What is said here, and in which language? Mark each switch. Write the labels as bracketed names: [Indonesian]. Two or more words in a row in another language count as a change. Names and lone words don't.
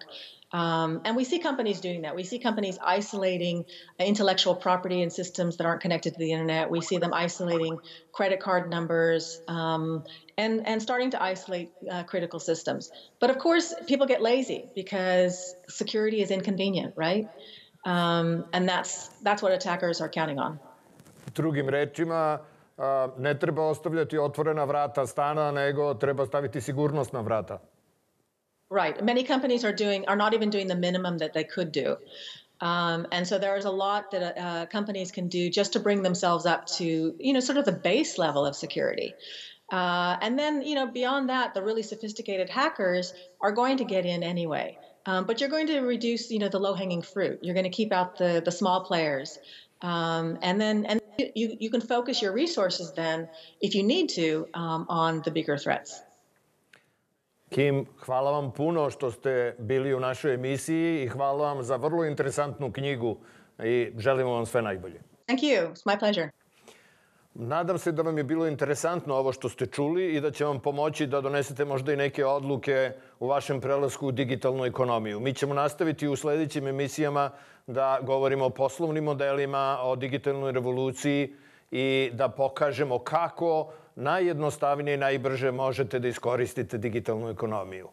[English] And we see companies doing that. We see companies isolating intellectual property in systems that aren't connected to the internet. We see them isolating credit card numbers and starting to isolate critical systems. But of course, people get lazy because security is inconvenient, right? And that's what attackers are counting on. [Serbian] Drugim rečima, ne treba ostavljati otvorena vrata stana, nego treba staviti sigurnost na vrata. [English] Right. Many companies are not even doing the minimum that they could do. And so there is a lot that companies can do just to bring themselves up to, sort of the base level of security. And then, beyond that, the really sophisticated hackers are going to get in anyway. But you're going to reduce, the low-hanging fruit. You're going to keep out the small players. And you can focus your resources then, if you need to, on the bigger threats. [Serbian] Kim, hvala vam puno što ste bili u našoj emisiji i hvala vam za vrlo interesantnu knjigu i želimo vam sve najbolje. [English] Thank you. It's my pleasure. [Serbian] Nadam se da vam je bilo interesantno ovo što ste čuli i da će vam pomoći da donesete možda i neke odluke u vašem prelasku u digitalnu ekonomiju. Mi ćemo nastaviti u sljedećim emisijama da govorimo o poslovnim modelima, o digitalnoj revoluciji i da pokažemo kako najjednostavnije i najbrže možete da iskoristite digitalnu ekonomiju.